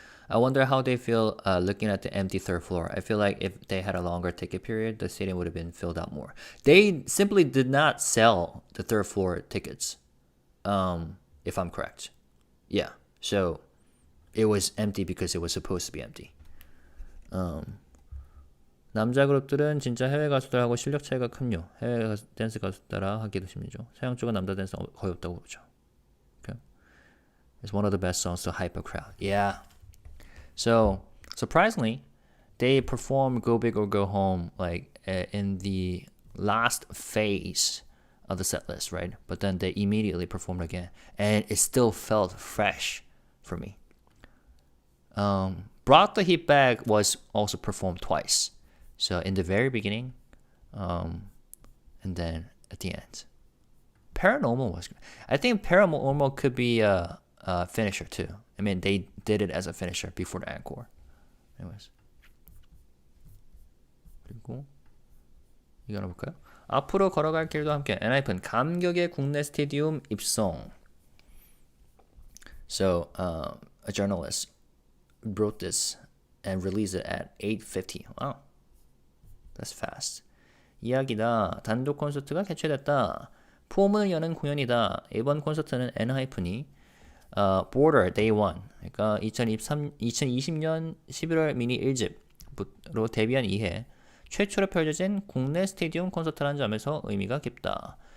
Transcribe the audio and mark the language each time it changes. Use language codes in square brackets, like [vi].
[en] I wonder how they feel looking at the empty third floor. I feel like if they had a longer ticket period, the stadium would have been filled out more. They simply did not sell the third floor tickets, if I'm correct. Yeah, so it was empty because it was supposed to be empty. [ko] 남자 그룹들은 진짜 해외 가수들하고 실력 차이가 큰요. 해외 댄스 가수 따라 하기도 힘들죠. 서양 쪽은 남자 댄스 거의 없다고 그러죠. [en] Okay. It's one of the best songs to hype a crowd. Yeah. So, surprisingly, they performed Go Big or Go Home like in the last phase of the set list, right? But then they immediately performed again, and it still felt fresh for me. Brought the Heat Back was also performed twice. So in the very beginning, and then at the end. Paranormal was good. I think Paranormal could be a finisher too. I mean, they did it as a finisher before the encore. Anyways. [ko] 그리고 이거 하나 볼까요? 앞으로 걸어갈 길도 함께 엔하이픈 감격의 국내 스테디움 입성. [en] So, a journalist wrote this and released it at 8:50. Wow. That's fast. [ko] 이야기다. 단독 콘서트가 개최됐다. 폼을 여는 공연이다. 이번 콘서트는 엔하이픈이 Border Day 1, 그러니까 2020년 11월 미니 1집으로 데뷔한 이해 최초로 펼쳐진 국내 스테디움 콘서트라는 점에서 의미가 깊다.